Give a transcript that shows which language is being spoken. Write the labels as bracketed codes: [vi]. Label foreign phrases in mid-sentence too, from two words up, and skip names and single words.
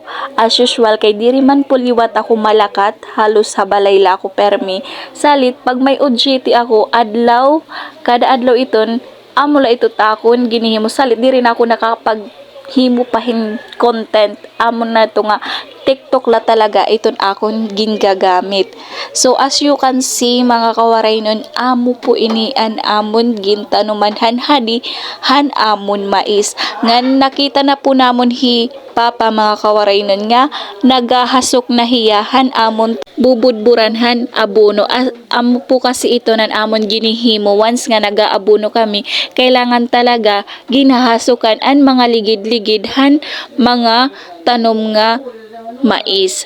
[war] As usual, kay diri man puliwat ako malakat, halos habalay la ako permi. Salit, pag may OJT ako, adlaw, kada adlaw iton, amo la ito takon, ginihimo. Salit, diri na ako nakapag-himo pahin content. Amo na ito nga, TikTok la talaga iton akon gingagamit. [en] So as you can see [war] mga kawaray nun, amo po ini an amon gintanuman han hadi han amon mais. Ngan nakita na po namon hi papa mga kawaray nun nga nagahasok na hiyahan amon bubudburanhan abono. Amo po kasi ito nan amon ginihimo once nga nagaabono kami kailangan talaga ginahasukan an mga ligid-ligid han mga tanom nga mais.